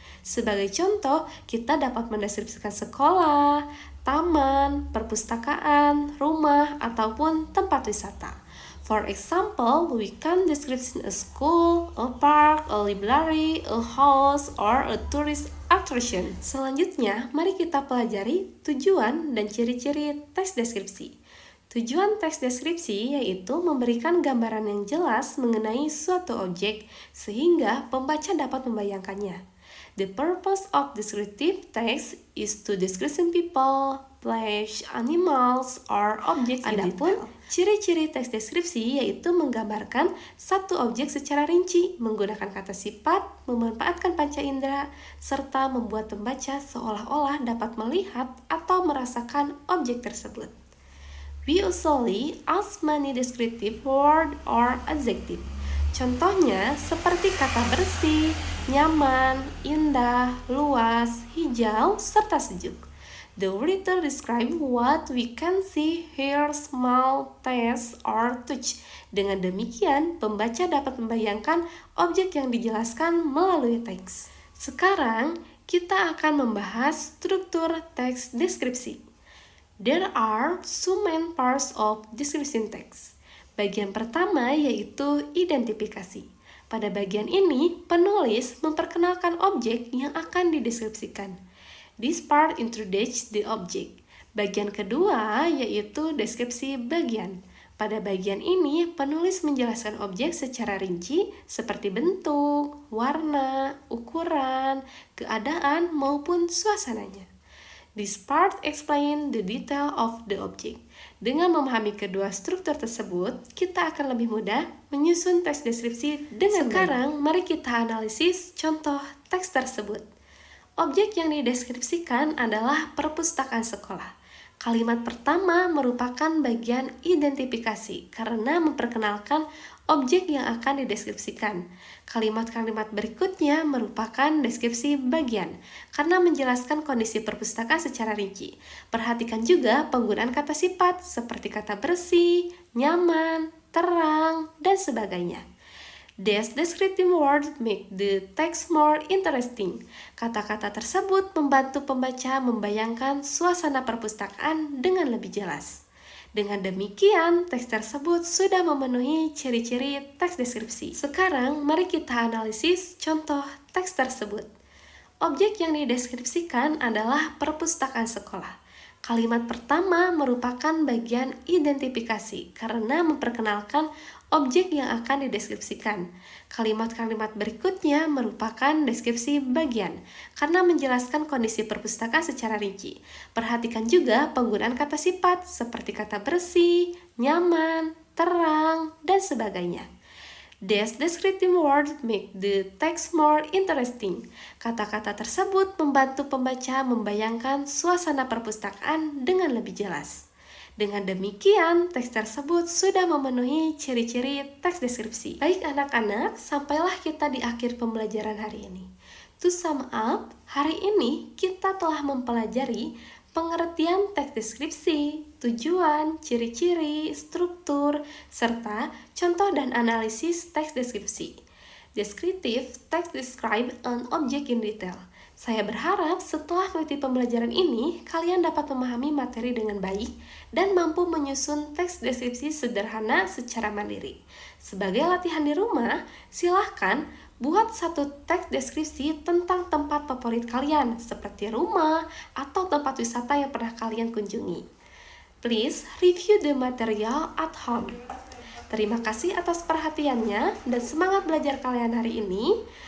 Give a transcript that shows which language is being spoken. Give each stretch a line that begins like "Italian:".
Indonesian: Sebagai contoh, kita dapat mendeskripsikan sekolah, taman, perpustakaan, rumah, ataupun tempat wisata.
English: For example, we can describe a school, a park, a library, a house, or a tourist attraction.
Indonesian: Selanjutnya, mari kita pelajari tujuan dan ciri-ciri teks deskripsi. Tujuan teks deskripsi yaitu memberikan gambaran yang jelas mengenai suatu objek sehingga pembaca dapat membayangkannya.
English: The purpose of descriptive text is to describe people, place, animals, or objects in detail.
Indonesian: Ciri-ciri teks deskripsi yaitu menggambarkan satu objek secara rinci, menggunakan kata sifat, memanfaatkan panca indera, serta membuat pembaca seolah-olah dapat melihat atau merasakan objek tersebut.
English: We usually use many descriptive word or adjective.
Indonesian: Contohnya seperti kata bersih, nyaman, indah, luas, hijau, serta sejuk.
English: The writer describe what we can see, hear, smell, taste, or touch.
Indonesian: Dengan demikian, pembaca dapat membayangkan objek yang dijelaskan melalui teks. Sekarang, kita akan membahas struktur teks deskripsi.
English: There are two main parts of description text.
Indonesian: Bagian pertama yaitu identifikasi. Pada bagian ini, penulis memperkenalkan objek yang akan dideskripsikan.
English: This part introduces the object.
Indonesian: Bagian kedua yaitu deskripsi bagian. Pada bagian ini, penulis menjelaskan objek secara rinci seperti bentuk, warna, ukuran, keadaan, maupun suasananya.
English: This part explain the detail of the object.
Indonesian: Dengan memahami kedua struktur tersebut, kita akan lebih mudah menyusun teks deskripsi dengan Sekarang, mari kita analisis contoh teks tersebut. Objek yang dideskripsikan adalah perpustakaan sekolah. Kalimat pertama merupakan bagian identifikasi karena memperkenalkan objek yang akan dideskripsikan. Kalimat-kalimat berikutnya merupakan deskripsi bagian karena menjelaskan kondisi perpustakaan secara rinci. Perhatikan juga penggunaan kata sifat seperti kata bersih, nyaman, terang, dan sebagainya.
English: These descriptive words make the text more interesting.
Indonesian: Kata-kata tersebut membantu pembaca membayangkan suasana perpustakaan dengan lebih jelas. Dengan demikian, teks tersebut sudah memenuhi ciri-ciri teks deskripsi. Sekarang, mari kita analisis contoh teks tersebut. Objek yang dideskripsikan adalah perpustakaan sekolah. Kalimat pertama merupakan bagian identifikasi karena memperkenalkan objek yang akan dideskripsikan. Kalimat-kalimat berikutnya merupakan deskripsi bagian karena menjelaskan kondisi perpustakaan secara rinci. Perhatikan juga penggunaan kata sifat seperti kata bersih, nyaman, terang, dan sebagainya.
English: These descriptive words make the text more interesting.
Indonesian: Kata-kata tersebut membantu pembaca membayangkan suasana perpustakaan dengan lebih jelas. Dengan demikian, teks tersebut sudah memenuhi ciri-ciri teks deskripsi. Baik anak-anak, sampailah kita di akhir pembelajaran hari ini.
English: To sum up,
Indonesian: hari ini kita telah mempelajari pengertian teks deskripsi, tujuan, ciri-ciri, struktur, serta contoh dan analisis teks deskripsi.
English: Descriptive text describe an object in detail.
Indonesian: Saya berharap setelah mengikuti pembelajaran ini, kalian dapat memahami materi dengan baik dan mampu menyusun teks deskripsi sederhana secara mandiri. Sebagai latihan di rumah, silahkan buat satu teks deskripsi tentang tempat favorit kalian, seperti rumah atau tempat wisata yang pernah kalian kunjungi.
English: Please review the material at home.
Indonesian: Terima kasih atas perhatiannya dan semangat belajar kalian hari ini.